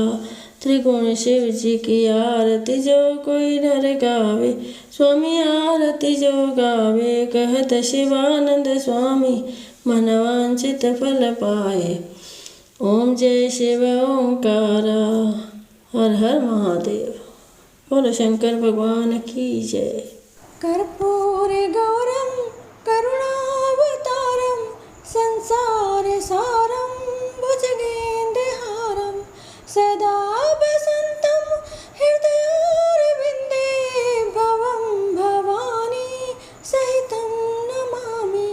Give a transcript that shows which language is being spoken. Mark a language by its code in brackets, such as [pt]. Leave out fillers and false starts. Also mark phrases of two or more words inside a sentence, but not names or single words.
[hi] त्रिगुण शिव जी की आरती जो कोई नर गावे, स्वामी आरती जो गावे। कहत शिवानंद स्वामी मनवांचित फल पाए, ओम जय शिव ओंकारा। हर हर महादेव। बोलो शंकर भगवान की जय। [sa] कर्पूरे गौरम करुणावतारम संसार सारम भुजगेन्द्रहारम सदा वसन्तं हृदयारविन्दे भवं भवानी सहितं नमामि।